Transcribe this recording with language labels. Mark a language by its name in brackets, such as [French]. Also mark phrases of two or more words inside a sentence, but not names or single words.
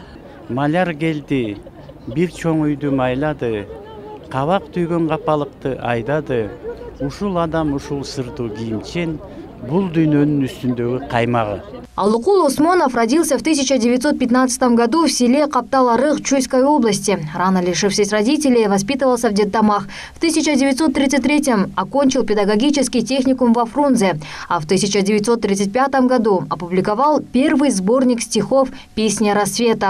[Kyrgyz] Маляр келди, бир чоң үйдү майлады, кабак түйгөн капалыкты айдады, ушул адам ушул сырдуу кийимчен, бул дүйнөнүн үстүндөгү каймагы. [Russian] Алыкул Осмонов родился в 1915 году в селе Каптал-Арык Чуйской области. Рано лишившись родителей, воспитывался в детдомах. В 1933 окончил педагогический техникум во Фрунзе, а в 1935 году опубликовал первый сборник стихов «Песня рассвета».